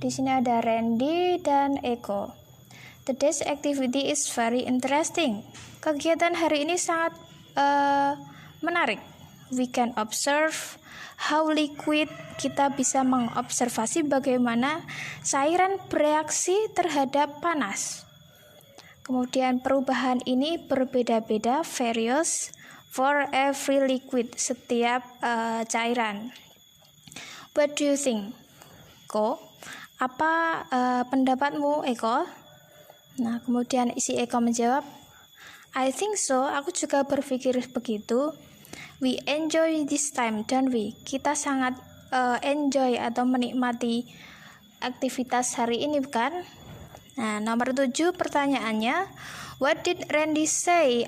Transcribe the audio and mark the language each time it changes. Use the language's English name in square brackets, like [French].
[Indonesian] Di sini ada Randy dan Eko. [English] Today's activity is very interesting. [Indonesian] Kegiatan hari ini sangat menarik. [English] We can observe how liquid, [Indonesian] kita bisa mengobservasi bagaimana cairan bereaksi terhadap panas. Kemudian perubahan ini berbeda-beda, various, [English] for every liquid, [Indonesian] setiap cairan. [English] What do you think, Eko? [Indonesian] Apa pendapatmu, Eko? Nah, kemudian si Eko menjawab, [English] I think so, [Indonesian] aku juga berpikir begitu. [English] We enjoy this time, don't we? [Indonesian] Kita sangat enjoy atau menikmati aktivitas hari ini, bukan? Nah, nomor 7 pertanyaannya, [English] what did Randy say?